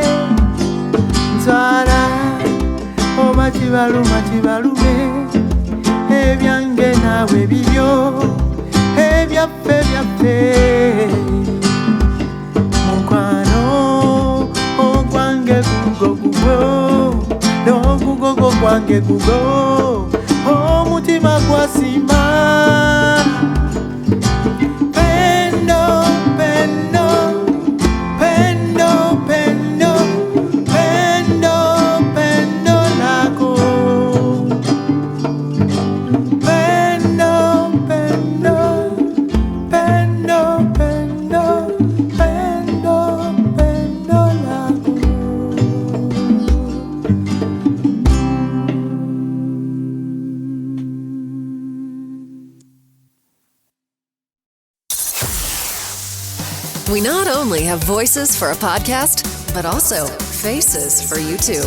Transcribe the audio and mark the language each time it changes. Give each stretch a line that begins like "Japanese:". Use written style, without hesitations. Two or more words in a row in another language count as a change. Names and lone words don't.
Ganda: Ntwala oba kibalume, ebyange naawe bibyo, ebyaffe mukwano. Ogwange gugwo, n'ogugwo gwange gugwo, omutima gwasimba.
Swahili: Pendo, pendo, pendo, pendo, pendo, pendo lako. Pendo, pendo, pendo, pendo, pendo, pendo lako.
English: We not only have voices for a podcast, but also faces for YouTube.